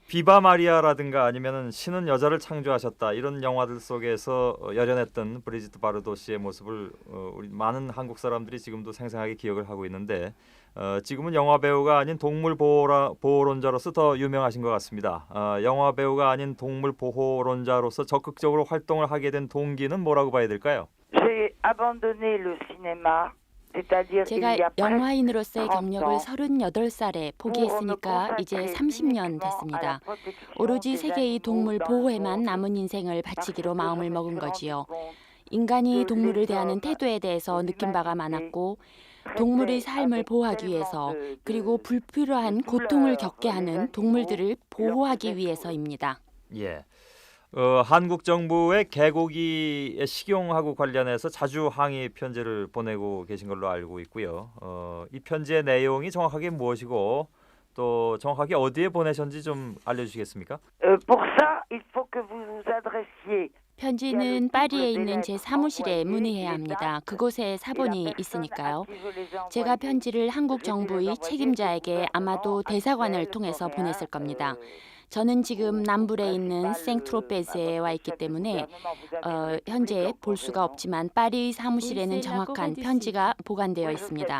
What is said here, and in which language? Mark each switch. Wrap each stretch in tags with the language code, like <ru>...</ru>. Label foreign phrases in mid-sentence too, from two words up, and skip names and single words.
<ko>비바 마리아라든가 아니면은 신은 여자를 창조하셨다 이런 영화들 속에서 열연했던 브리지트 바르도 씨의 모습을 우리 많은 한국 사람들이 지금도 생생하게 기억을 하고 있는데 지금은 영화 배우가 아닌 동물 보호론자로서 더 유명하신 것 같습니다. 영화 배우가 아닌 동물 보호론자로서 적극적으로 활동을 하게 된 동기는 뭐라고 봐야 될까요?</ko> <fr>J'ai abandonné le cinéma.</fr> <ko>제가 영화인으로서의 경력을 38살에 포기했으니까 이제 30년 됐습니다. 오로지 세계의 동물 보호에만 남은 인생을 바치기로 마음을 먹은 거지요. 인간이 동물을 대하는 태도에 대해서 느낀 바가 많았고 동물의 삶을 보호하기 위해서 그리고 불필요한 고통을 겪게 하는 동물들을 보호하기 위해서입니다. 예. 한국 정부의 개고기의 식용하고 관련해서 자주 항의 편지를 보내고 계신 걸로 알고 있고요. 이 편지의 내용이 정확하게 무엇이고 또 정확하게 어디에 보내셨는지 좀 알려주시겠습니까?</ko> <fr>Pour ça, il faut que vous vous adressiez.</fr> <ko>편지는 파리에 있는 제 사무실에 문의해야 합니다. 그곳에 사본이 있으니까요. 제가 편지를 한국 정부의 책임자에게 아마도 대사관을 통해서 보냈을 겁니다. 저는 지금 남불에 있는 생트로페즈에 와 있기 때문에 현재 볼 수가 없지만 파리 사무실에는 정확한 편지가 보관되어 있습니다.</ko>